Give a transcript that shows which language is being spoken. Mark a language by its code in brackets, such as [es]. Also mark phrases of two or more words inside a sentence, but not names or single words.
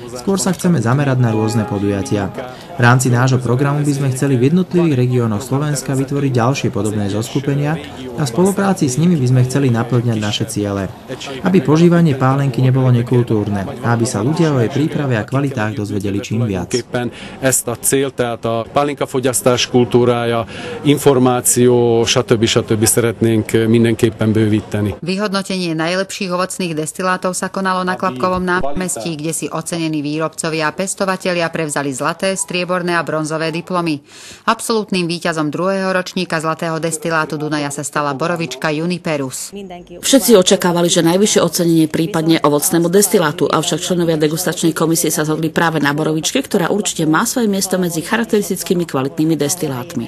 [sk] Skôr sa chceme zamerať na rôzne podujatia. V rámci nášho programu by sme chceli v jednotlivých regiónoch Slovenska vytvoriť ďalšie podobné zoskupenia a v spolupráci s nimi by sme chceli naplňať naše ciele. Aby požívanie pálenky nebolo nekultúrne a aby sa ľudia o jej príprave a kvalitách dozvedeli čím viac. [hu] Kultúrája, információ, stb. Szeretnénk mindenképpen bővíteni. [sk] Vyhodnotenie najlepších ovocných destilátov sa konalo na Klapkovom námestí, kde si ocenení výrobcovia a pestovatelia prevzali zlaté, strieborné a bronzové diplomy. Absolútnym víťazom druhého ročníka zlatého destilátu Dunaja sa stala borovička Juniperus. Všetci očakávali, že najvyššie ocenenie prípadne ovocnému destilátu, avšak členovia degustačnej komisie sa zhodli práve na borovičke, ktorá určite má svoje miesto medzi charakteristickými kvalitnými destilátmi.